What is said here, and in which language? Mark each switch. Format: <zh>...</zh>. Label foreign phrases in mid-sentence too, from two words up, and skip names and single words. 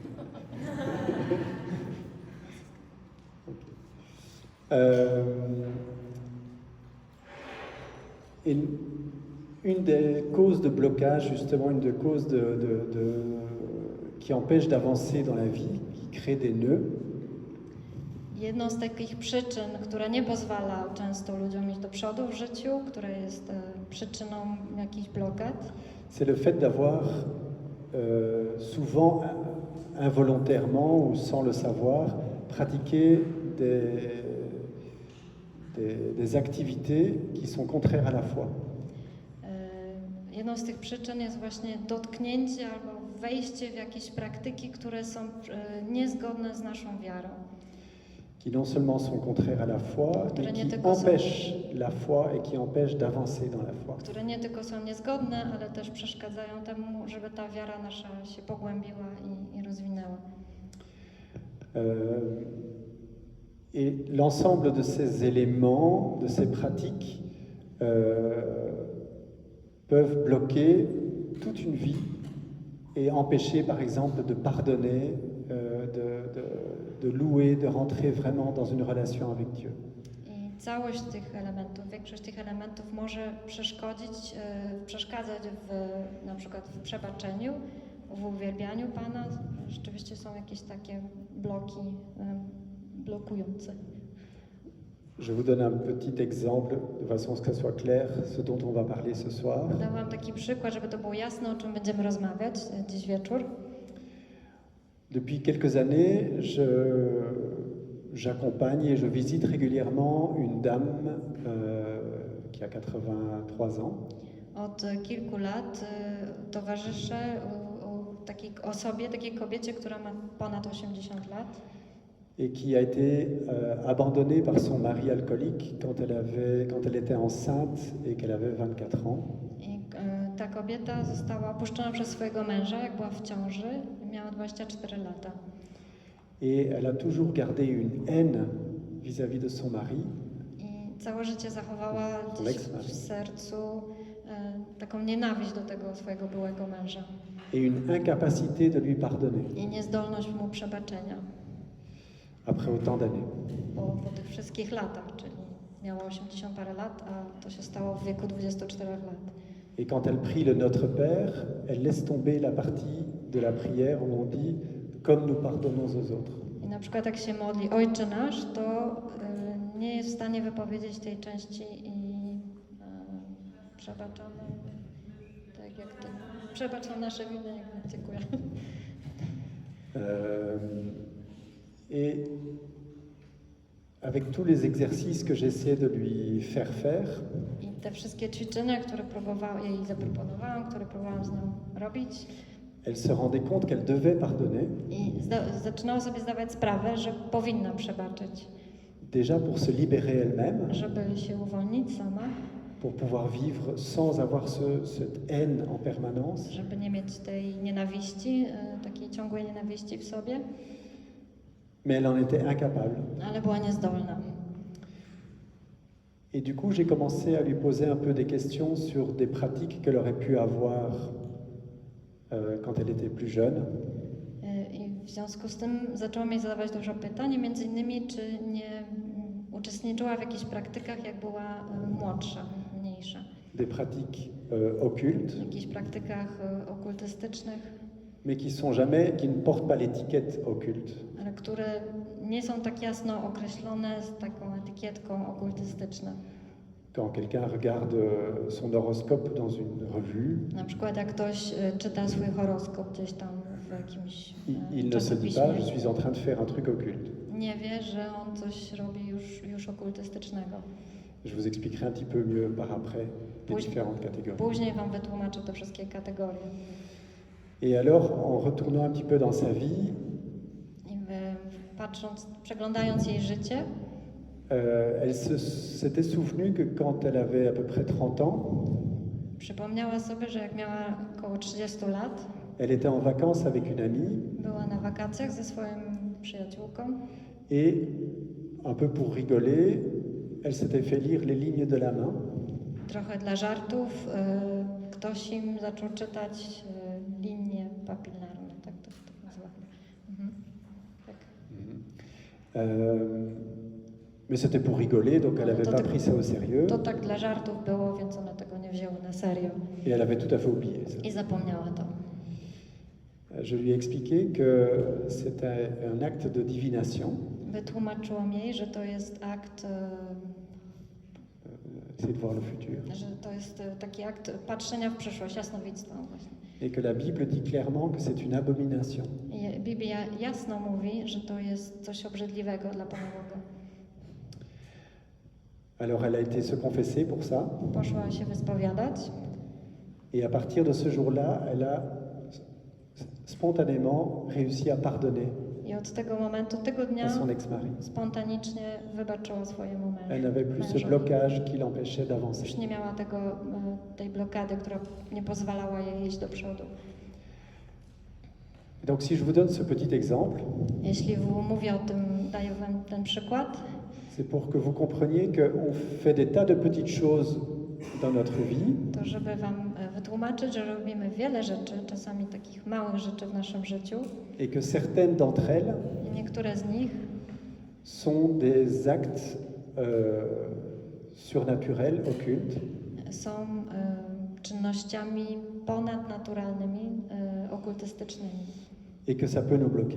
<fr>Et une des causes de blocage, justement, une des causes qui empêche d'avancer dans la vie, qui crée des nœuds.</fr> <pl>Jedną z takich przyczyn, która nie pozwala często ludziom iść do przodu w życiu, która jest przyczyną jakichś blokad,</pl> <fr>c'est le fait d'avoir souvent involontairement ou sans le savoir pratiqué des activités qui sont contraires à la foi.</fr> <pl>Jedną z tych przyczyn jest właśnie dotknięcie albo wejście w jakieś praktyki, które są niezgodne z naszą wiarą.</pl> <fr>Qui non seulement sont contraires à la foi, mais qui empêchent la foi et qui empêchent d'avancer dans la foi.</fr> <pl>Które nie tylko są niezgodne, ale też przeszkadzają temu, żeby ta wiara nasza się pogłębiła i rozwinęła.</pl> <fr>Et l'ensemble de ces éléments, de ces pratiques, peuvent bloquer toute une vie et empêcher, par exemple, de pardonner, de louer, de rentrer vraiment dans une relation avec Dieu.</fr> <pl>I całość tych elementów, większość tych elementów może przeszkadzać na przykład w przebaczeniu, w uwielbianiu Pana. Rzeczywiście są jakieś takie bloki blokujące.</pl> <fr>Je vous donne un petit exemple, de façon à ce que ça soit clair, ce dont on va parler ce soir.</fr> <pl>Dam wam taki przykład, żeby to było jasne, o czym będziemy rozmawiać dziś wieczór.</pl> <fr>Depuis quelques années, j'accompagne et je visite régulièrement une dame qui a 83 ans.</fr> <pl>Od kilku lat towarzyszę takiej osobie, takiej kobiecie, która ma ponad 80 lat.</pl> <fr>Et qui a été abandonnée par son mari alcoolique quand elle était enceinte et qu'elle avait 24 ans.</fr> <pl>I ta kobieta została opuszczona przez swojego męża, jak była w ciąży, miała 24 lata.</pl> <fr>Et elle a toujours gardé une haine vis-à-vis de son mari.</fr> <pl>I całe życie zachowała gdzieś w sercu taką nienawiść do tego swojego byłego męża.</pl> <fr>Et une incapacité de lui pardonner.</fr> <pl>I niezdolność mu przebaczenia.</pl> <fr>Après autant d'années.</fr> <pl>Po tych wszystkich latach, czyli miała 80 parę lat, a to się stało w wieku 24 lat.</pl> <fr>Et quand elle prie le Notre Père, elle laisse tomber la partie de la prière où on dit « comme nous pardonnons aux autres ».</fr> <pl>I na przykład jak się modli Ojcze Nasz, to nie jest w stanie wypowiedzieć tej części i przebaczamy, tak jak to, przebaczam nasze winy, dziękuję.</pl> <fr>Et avec tous les exercices que j'essaie de lui faire faire,</fr> <pl>I te wszystkie ćwiczenia, które jej zaproponowałam, które próbowałam z nią robić,</pl> <fr>elle se rendait compte qu'elle devait pardonner,</fr> <pl>i zaczynała sobie zdawać sprawę, że powinna przebaczyć,</pl> <fr>déjà pour se libérer elle-même,</fr> <pl>żeby się uwolnić sama,</pl> <fr>pour pouvoir vivre sans avoir cette haine en permanence.</fr> <pl>żeby nie mieć tej nienawiści, takiej ciągłej nienawiści w sobie,</pl> <fr>Mais elle en était incapable.</fr> <pl>ale była niezdolna.</pl> <fr>Et du coup, j'ai commencé à lui poser un peu des questions sur des pratiques qu'elle aurait pu avoir quand elle était plus jeune.</fr> <pl>I w związku z tym zaczęłam jej zadawać dużo pytań, między innymi czy nie uczestniczyła w jakichś praktykach, jak była młodsza, mniejsza.</pl> <fr>Des pratiques occultes,</fr> <pl>W jakichś praktykach okultystycznych,</pl> <fr>mais qui ne portent pas l'étiquette occulte.</fr> <pl>ale które nie są tak jasno określone z taką etykietką okultystyczne.</pl> <fr>Quand quelqu'un regarde son horoscope dans une revue,</fr> <pl>Na przykład jak ktoś czyta swój horoskop gdzieś tam w jakimś</pl> <fr>il ne se dit pas, je suis en train de faire un truc occulte.</fr> <pl>nie wie, że on coś robi już okultystycznego.</pl> <fr>Je vous expliquerai un petit peu mieux par après les différentes catégories.</fr> <pl>Później wam wytłumaczę te wszystkie kategorie.</pl> <fr>Et alors, en retournant un petit peu dans sa vie,</fr> <pl>I przeglądając jej życie,</pl> <fr>elle s'était souvenue que quand elle avait à peu près 30 ans,</fr> <pl>przypomniała sobie, że jak miała około 30 lat,</pl> <fr>elle était en vacances avec une amie</fr> <pl>była na wakacjach ze swoją przyjaciółką</pl> <fr>et, un peu pour rigoler, elle s'était fait lire les lignes de la main.</fr> <pl>trochę dla żartów, ktoś im zaczął czytać linie papilarne, tak to nazywa. Tak.</pl> <fr>Mais c'était pour rigoler, donc elle n'avait pas pris ça au sérieux.</fr> <pl>To tak dla żartów było, więc one tego nie wzięły na serio.</pl> <fr>Et elle avait tout à fait oublié ça.</fr> <pl>I zapomniała to.</pl> <fr>Je lui ai expliqué que c'était un acte de divination.</fr> <pl>Wytłumaczyłam jej, że to jest akt,</pl> <fr>Essayer de voir le futur.</fr> <pl>że to jest taki akt patrzenia w przyszłość, jasnowictwa właśnie.</pl> <fr>Et que la Bible dit clairement que c'est une abomination.</fr> <pl>I Biblia jasno mówi, że to jest coś obrzydliwego dla Pana Boga.</pl> <fr>Alors elle a été se confesser pour ça.</fr> <pl>Poszła się wyspowiadać</pl> <fr>Et à partir de ce jour-là, elle a spontanément réussi à pardonner</fr> <pl>i od tego momentu, tego</pl> <fr>à</fr> <pl>dnia</pl> <fr>son ex-mari.</fr> <pl>spontanicznie wybaczyła swojemu</pl> <fr>Elle n'avait plus ce</fr> <pl>mężowi.</pl> <fr>blocage qui l'empêchait d'avancer.</fr> <pl>Już nie miała tej blokady, która nie pozwalała jej iść do przodu.</pl> <fr>Donc si je vous donne ce petit exemple,</fr> <pl>Jeśli mówię o tym, daję wam ten przykład,</pl> <fr>c'est pour que vous compreniez qu'on fait des tas de petites choses dans notre vie</fr> <pl>to żeby wam wytłumaczyć, że robimy wiele rzeczy, czasami takich małych rzeczy w naszym życiu</pl> <fr>et que certaines d'entre elles</fr> <pl>i niektóre z nich</pl> <fr>sont des actes surnaturels, occultes,</fr> <pl>są czynnościami ponadnaturalnymi, okultystycznymi.</pl> <fr>et que ça peut nous bloquer.</fr>